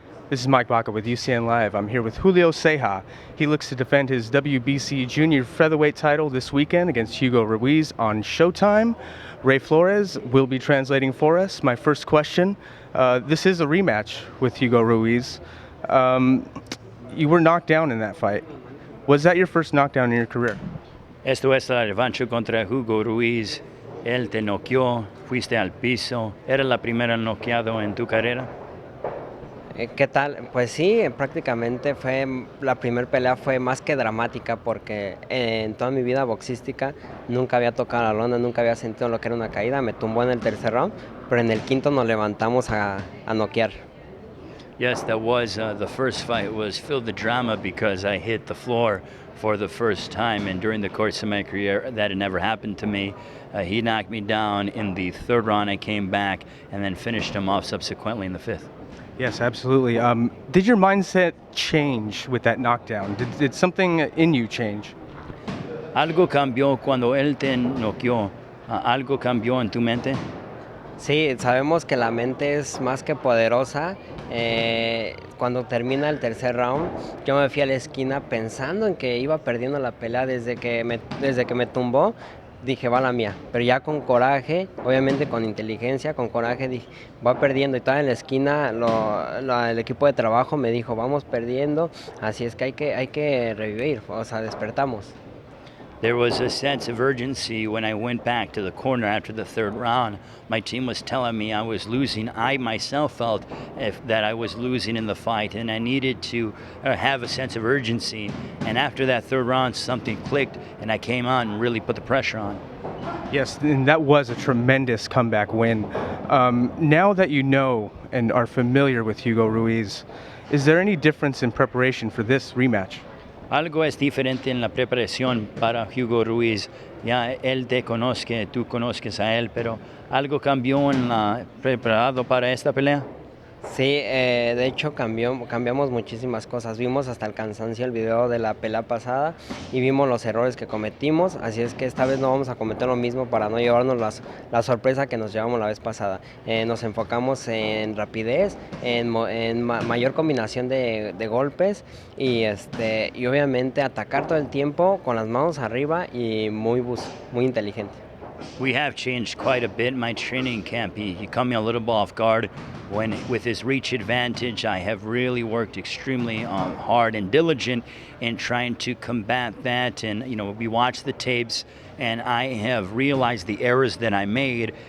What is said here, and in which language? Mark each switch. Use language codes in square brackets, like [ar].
[en] This is Mike Baca with UCN Live. I'm here with Julio Ceja. He looks to defend his WBC junior featherweight title this weekend against Hugo Ruiz on Showtime. Ray Flores will be translating for us. My first question, this is a rematch with Hugo Ruiz. You were knocked down in that fight. Was that your first knockdown in your career? [es] Esto es la revancha contra Hugo Ruiz. Él te noqueó, fuiste al piso. ¿Era la primera noqueado en tu carrera? ¿Qué tal? Pues sí, prácticamente la primera pelea fue más que dramática porque en toda mi vida boxística nunca había tocado la lona, nunca había sentido lo que era una caída. Me tumbó en el tercer round, pero en el quinto nos levantamos a noquear. [en] Yes, that was the first fight was filled with drama because I hit the floor for the first time, and during the course of my career that had never happened to me. He knocked me down in the third round. I came back and then finished him off subsequently in the fifth. Yes, absolutely. Did your mindset change with that knockdown? Did something in you change? [es] ¿Algo cambió cuando él te noqueó? ¿Algo cambió en tu mente? Sí, sabemos que la mente es más que poderosa. Cuando termina el tercer round, yo me fui a la esquina pensando en que iba perdiendo la pelea desde que me tumbó. Dije, va la mía, pero ya con coraje, obviamente con inteligencia, con coraje, dije, va perdiendo. Y estaba en la esquina, el equipo de trabajo me dijo, vamos perdiendo, así es que hay que revivir, o sea, despertamos. [en] There was a sense of urgency when I went back to the corner after the third round. My team was telling me I was losing. I myself felt that I was losing in the fight, and I needed to have a sense of urgency. And after that third round, something clicked, and I came out and really put the pressure on. Yes, and that was a tremendous comeback win. Now that you know and are familiar with Hugo Ruiz, is there any difference in preparation for this rematch? [es] Algo es diferente en la preparación para Hugo Ruiz. Ya él te conoce, tú conozcas a él, pero ¿algo cambió en la preparado para esta pelea? Sí, de hecho cambiamos muchísimas cosas. Vimos hasta el cansancio el video de la pelea pasada y vimos los errores que cometimos. Así es que esta vez no vamos a cometer lo mismo para no llevarnos la sorpresa que nos llevamos la vez pasada. Nos enfocamos en rapidez, en mayor combinación de golpes y obviamente atacar todo el tiempo con las manos arriba y muy inteligente. [en] We have changed quite a bit in my training camp. He caught me a little bit off guard with his reach advantage. I have really worked extremely hard and diligent in trying to combat that. And, we watched the tapes and I have realized the errors that I made.